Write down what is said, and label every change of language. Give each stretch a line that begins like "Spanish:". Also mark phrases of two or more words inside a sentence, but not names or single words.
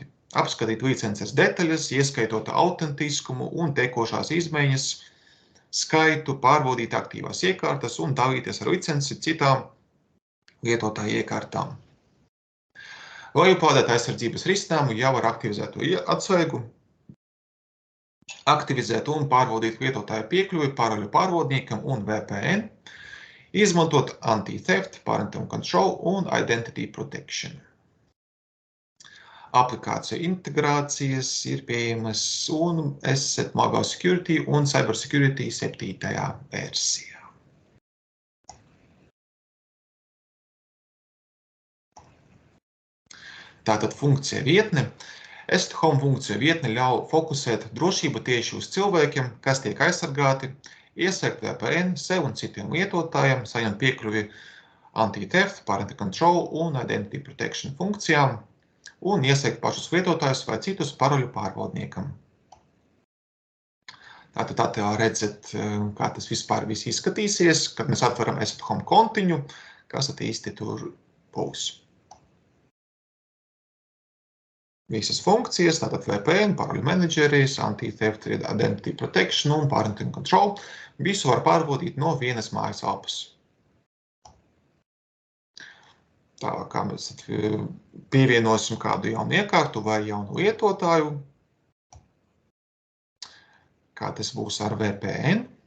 Latvian: Apskatīt licences detaļas, ieskaitot autentiskumu un tekošās izmaiņas skaitu, pārbaudīt aktīvās iekārtas un dalīties ar licenci citām lietotāju iekārtām. Lejuplādēt aizsardzības risinājumu jau ar aktivizēto atslēgu, aktivizēt un pārbaudīt lietotāju piekļuvi paroļu pārvaldniekam un VPN, izmantot
English: anti-theft, parental control
Latvian: un
English: identity protection.
Latvian: Aplikāciju integrācijas ir pieejamas un Asset Mobile Security un Cybersecurity 7. versijā. Tātad funkcija vietne. Asset Home funkcija vietne ļauj fokusēt drošību tieši uz cilvēkiem, kas tiek aizsargāti, ieslēgt VPN sev un citiem lietotājiem, saņemt piekļuvi
English: anti-theft, parental control
Latvian: un
English: identity protection
Latvian: funkcijām un iesaikt pašus lietotājus vai citus paroļu pārvaldniekam. Tātad attēlā redzat, kā tas vispār viss izskatīsies, kad mēs atveram Asset Home kontiņu, kas tad īsti tur būs. Visas funkcijas, tātad VPN, paroļu menedžeris,
English: anti-theft, identity protection un parental control,
Latvian: visu var pārbaudīt no vienas mājaslapas. Tālāk, kā mēs pievienosim kādu jaunu iekārtu vai jaunu lietotāju, kā tas būs ar VPN.